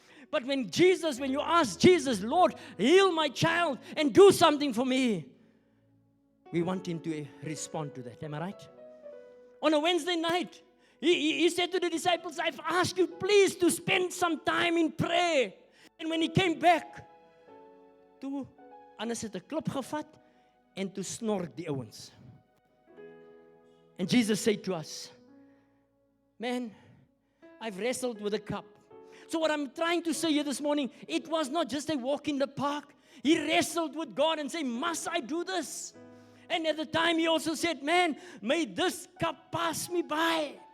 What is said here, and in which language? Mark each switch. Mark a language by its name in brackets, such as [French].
[English] But when you ask Jesus, Lord, heal my child and do something for me, we want him to respond to that. Am I right? On a Wednesday night, he said to the disciples, I've asked you please to spend some time in prayer. And when he came back, [Afrikaans] toe anders het 'n klip gevat en toe snork die ouens. [English] And Jesus said to us, man, I've wrestled with a cup. So what I'm trying to say here this morning, it was not just a walk in the park. He wrestled with God and said, must I do this? And at the time he also said, man, may this cup pass me by.